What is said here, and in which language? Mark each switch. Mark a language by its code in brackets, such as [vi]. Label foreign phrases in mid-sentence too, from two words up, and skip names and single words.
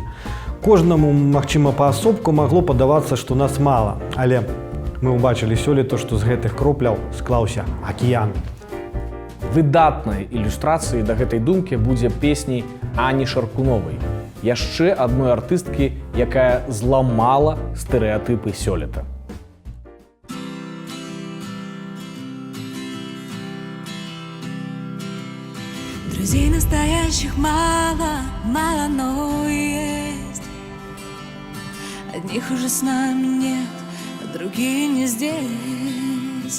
[be] Кожнаму, магчыма, паасобку магло падавацца, што нас мала, але мы ўбачылі сёлета, што з гэтых кропляў склаўся акіян. Выдатнай ілюстрацыяй да гэтай думкі будзе песні Ані Шаркуновай, яшчэ адной артысткі, якая зламала стэрэатыпы сёлета. [ru] Друзей настоящих мало, мало, но есть. Одних уже с нами нет, а другие не здесь.